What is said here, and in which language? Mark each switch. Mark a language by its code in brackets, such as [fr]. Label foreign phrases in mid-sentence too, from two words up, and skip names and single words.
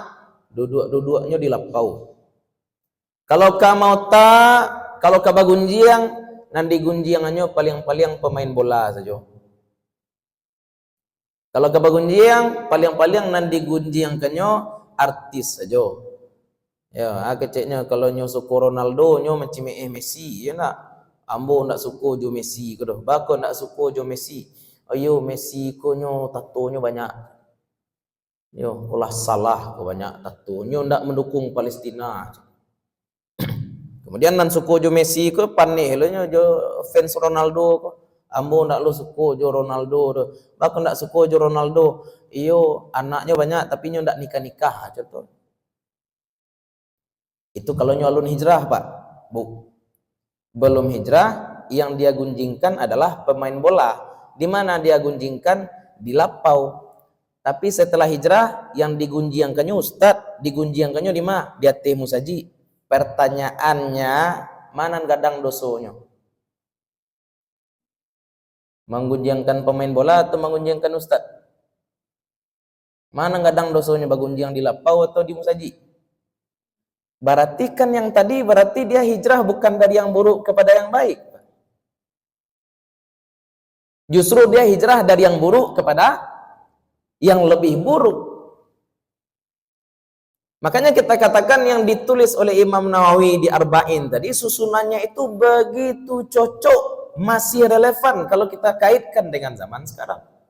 [min] Duduk-duduknya di lapau. Kalau kamu kalau ka bagunjiang, nanti gunjiangannya paling-paling pemain bola saja. Kalau ka bagunjiang, paling-paling nanti gunjiangkannya artis saja. Ya, keceknya kalau nyo suko Ronaldo nyo macam Messi, ya nak. Ambo nak suko jo Messi ko doh. Bako nak suko jo Messi. Ayo Messi ko nyo tato nyo banyak. Yo, ulah salah ko banyak tato. Nyo ndak mendukung Palestina. Kemudian nan suko jo Messi ko paneh lo nyo jo fans Ronaldo ko. Ambo ndak lo suko jo Ronaldo do. Bako ndak suko jo Ronaldo. Iyo anaknya banyak tapi nyo ndak nikah-nikah contoh. Itu kalau nyalun hijrah, Pak. [id] Bu. Belum hijrah, yang dia gunjingkan adalah pemain bola. Di mana dia gunjingkan? Di lapau. Tapi setelah hijrah yang digunjiangkannya Ustaz, digunjiangkannya di mana? Di hati musaji. [min] Pertanyaannya, mana gadang dosonya? [id] Menggunjangkan pemain bola atau menggunjangkan Ustaz? [min] Mana gadang dosonya bagunjiang di lapau atau di musaji? [id] Berarti kan yang tadi berarti dia hijrah bukan dari yang buruk kepada yang baik. Justru dia hijrah dari yang buruk kepada yang lebih buruk. Makanya kita katakan yang ditulis oleh Imam Nawawi di Arba'in tadi susunannya itu begitu cocok, masih relevan kalau kita kaitkan dengan zaman sekarang.